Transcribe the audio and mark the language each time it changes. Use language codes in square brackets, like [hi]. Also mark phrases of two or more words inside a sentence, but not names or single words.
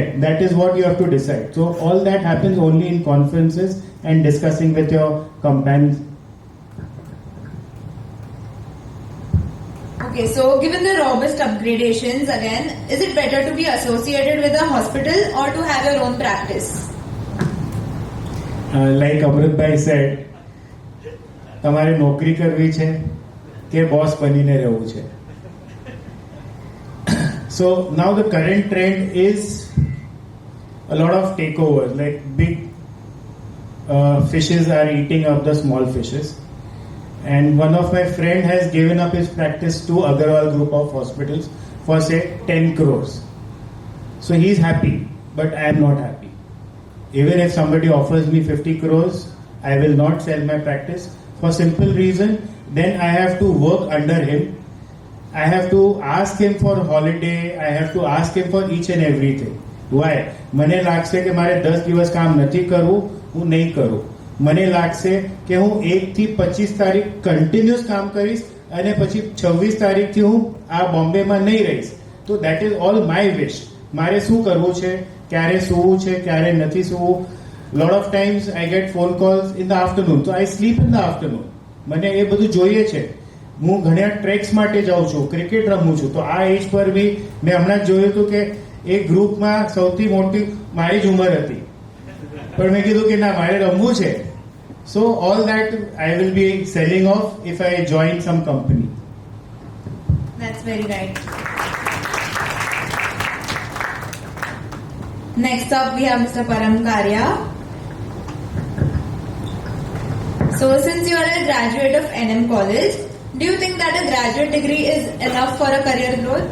[en] That is what you have to decide. So all that happens only in conferences and discussing with your companions. Okay, so given the robust upgradations again, is it better to be associated with a hospital or to have your own practice? Like Amritbhai said, [gu] તમારે નોકરી કરવી છે કે બોસ બનીને રહેવું છે. [en] So now the current trend is a lot of takeovers, like big fishes are eating up the small fishes. And one of my friend has given up his practice to Agarwal group of hospitals for say 10 crores. So he is happy, but I am not happy. Even if somebody offers me 50 crores, I will not sell my practice for simple reason. Then I have to work under him. I have to ask him for holiday. I have to ask him for each and everything. Why? [gu] મને લાગશે કે મારે 10 દિવસ કામ નથી કરવું, હું નહીં કરું. મને લાગશે કે હું 1 થી 25 તારીખ કન્ટિન્યુઅસ કામ કરીશ અને પછી 26 તારીખથી હું આ બોમ્બેમાં નહીં રહીશ. [en] તો that is all my wish. [gu] મારે શું કરવું છે, ક્યારે સૂવું છે, ક્યારે નથી સૂવું. [en] Lot of times I get phone calls in the afternoon. So I sleep in the afternoon. [gu] મને એ બધું જોઈએ છે. હું ઘણા ટ્રેક્સ માટે જાઉં છું, ક્રિકેટ રમું છું. તો આ એજ પર બી મેં હમણાં જ જોયું હતું કે એક ગ્રુપમાં સૌથી મોટી મારી જ ઉંમર હતી, પણ મેં કીધું કે ના મારે રમવું છે. [en] So all that I will be selling off if I join some company. That's very right. Next up we have Mr. Param Karya. So since you are a graduate of NM College, do you think that a graduate degree is enough for a career growth?